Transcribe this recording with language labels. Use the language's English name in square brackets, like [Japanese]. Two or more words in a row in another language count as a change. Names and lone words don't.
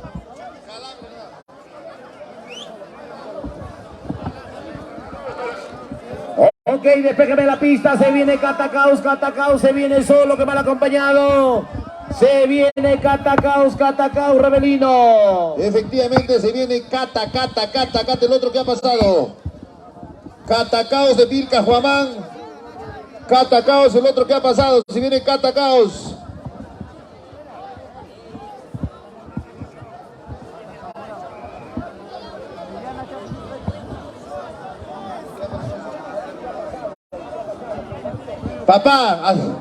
[Spanish] Ok, despéjame la pista, se viene Catacaos, se viene solo que mal acompañado. Se viene Catacaos, Rebelino. Efectivamente se viene Cata, el otro que ha pasado. Catacaos de Vilca Juamán. Catacaos, el otro que ha pasado. Se viene Catacaos. Papá.